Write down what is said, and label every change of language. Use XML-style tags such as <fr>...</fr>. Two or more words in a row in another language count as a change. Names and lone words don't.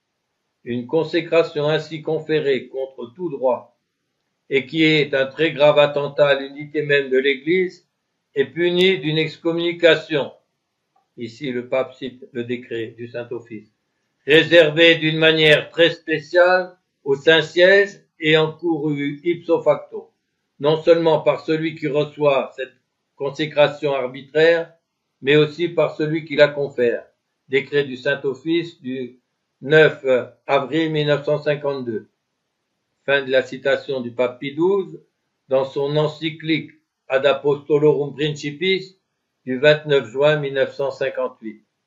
<fr>Une consécration ainsi conférée contre tout droit et qui est un très grave attentat à l'unité même de l'Église est punie d'une excommunication. Ici, le pape cite le décret du Saint-Office, réservé d'une manière très spéciale au Saint-Siège et encouru</fr> <la>ipso facto,</la> <fr>non seulement par celui qui reçoit cette consécration arbitraire, mais aussi par celui qui la confère. Décret du Saint-Office du 9 avril 1952. Fin de la citation du pape Pie XII dans son encyclique Ad Apostolorum Principis du 29 juin 1958.</fr>